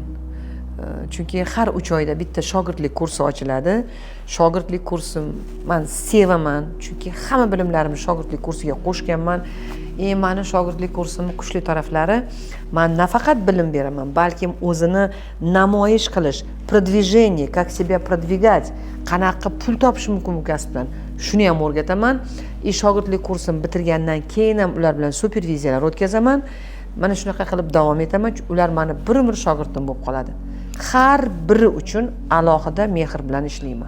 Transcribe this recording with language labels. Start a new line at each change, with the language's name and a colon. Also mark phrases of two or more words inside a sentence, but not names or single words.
Uzbek: Chunki har 3 oyda bitta shogirdlik kursi ochiladi. Shogirdlik kursim men sevaman, chunki hamma bilimlarimni shogirdlik kursiga qo'shganman. Meni shogirdlik kursimning kuchli taraflari, men nafaqat bilim beraman, balki o'zini namoyish qilish,
Russian: продвижение, как себя продвигать,
Uzbek: qanaqa pul topish mumkin bu kasbdan, shuni ham o'rgataman. Shogirdlik kursim bitirgandan keyin ham ular bilan superviziyalar o'tkazaman. Mana shunaqa qilib davom etaman. Ular meni bir-bir shogirdim bo'lib qoladi. Har biri uchun alohida mehr bilan ishlayman.